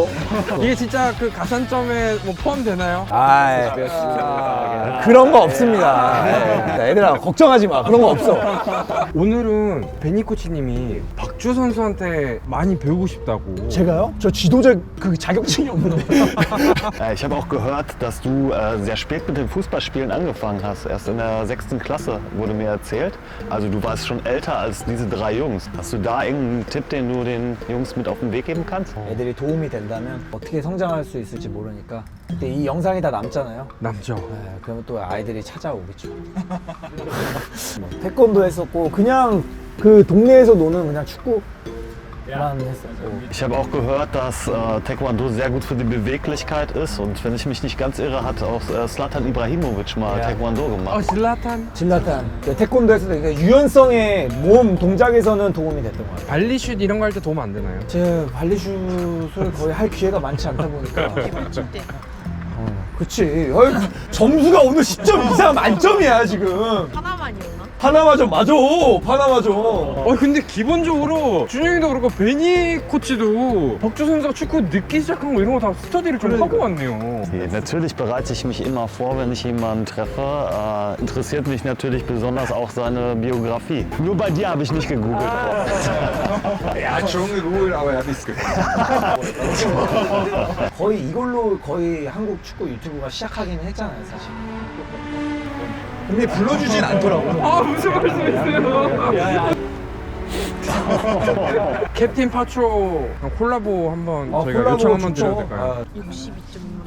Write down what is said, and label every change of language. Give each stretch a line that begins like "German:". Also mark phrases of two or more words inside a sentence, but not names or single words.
Korean: 이게 진짜 그 가산점에 뭐 포함되나요? 그런 거 없습니다. 네. 애들아 걱정하지 마. 그런 거 없어. 오늘은 베니 코치님이 박주호 선수한테 많이 배우고 싶다고. 제가요? 저 지도자 그 자격증이 없는데.
German: Ich habe auch gehört, dass du sehr spät mit dem Fußballspielen angefangen hast. Erst in der 6. Klasse wurde mir erzählt. Also du warst schon älter als diese 3 Jungs. Hast du da irgendeinen Tipp, den du den Jungs mit auf den Weg geben kannst?
Korean: 애들이 도움이 된다면 어떻게 성장할 수 있을지 모르니까. 근데 이 영상이 다 남잖아요. 남죠. 네, 그러면 또 아이들이 찾아오겠죠. 뭐, 태권도 했었고 그냥 그 동네에서 노는 그냥 축구만 했었고.
German: Ich habe auch gehört, dass Taekwondo sehr gut für die Beweglichkeit ist und wenn ich mich nicht ganz irre, hat auch Zlatan Ibrahimovic mal Ja. Taekwondo gemacht.
Korean: 질라탄. 질라탄 태권도에서도 그러니까 유연성의 몸 동작에서는 도움이 됐던 것 같아요. 발리슛 이런 거 할 때 도움 안 되나요? 제 발리슛을 거의 할 기회가 많지 않다 보니까. 때. 그치. 점수가 오늘 10점 이상 만점이야 지금. 하나만이었나? 파나마전 맞아. 파나마전. 근데 기본적으로 준영이도 그렇고 베니 코치도 박주호 선수가 축구 늦게 시작한 거 이런 거 다 스터디를 좀 하고 왔네요.
German: Natürlich bereite ich mich immer vor, wenn ich jemanden treffe. Interessiert mich natürlich besonders auch seine Biografie. Nur bei dir habe ich nicht gegoogelt. Er hat schon gegoogelt, aber er hat nichts gefunden.
Korean: 거의 이걸로 거의 한국 축구 유튜브가 시작하긴 했잖아요 사실. 근데 불러주진 않더라고. 무슨 말씀이세요? 캡틴 파초 콜라보 한번 저희가 요청 한번 드려도 될까요?